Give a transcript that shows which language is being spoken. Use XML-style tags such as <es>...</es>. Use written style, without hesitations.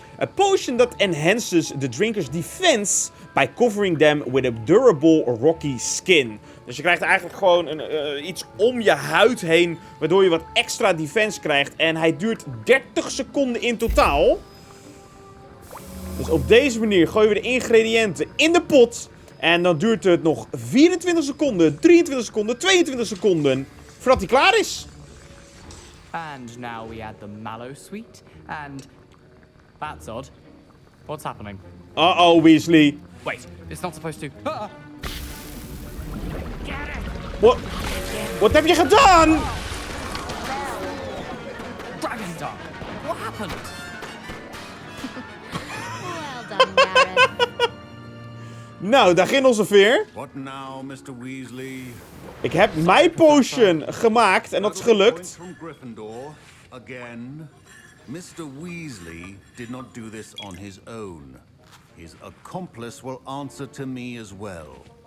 <en>A potion that enhances the drinker's defense by covering them with a durable rocky skin.</en> <nl>Dus je krijgt eigenlijk gewoon iets om je huid heen, waardoor je wat extra defense krijgt. En hij duurt 30 seconden in totaal. Dus op deze manier gooien we de ingrediënten in de pot. En dan duurt het nog 24 seconden, 23 seconden, 22 seconden voordat hij klaar is.</nl> <en>And now we add the mallow sweet, and that's odd. What's happening? Uh-oh, Weasley. Wait, it's not supposed to.</en> <nl>Wat heb je gedaan?</nl> <en>Dragon's Dark. What happened? Well done, Gareth.</en> <nl>Nou, daar ging onze veer.</nl> <en>What now, Mr. Weasley?</en> <nl>Ik heb mijn potion gemaakt en dat is gelukt.</nl> <en>From Gryffindor, again. Mr. Weasley did not do this on his own. His accomplice will answer to me as well.</en>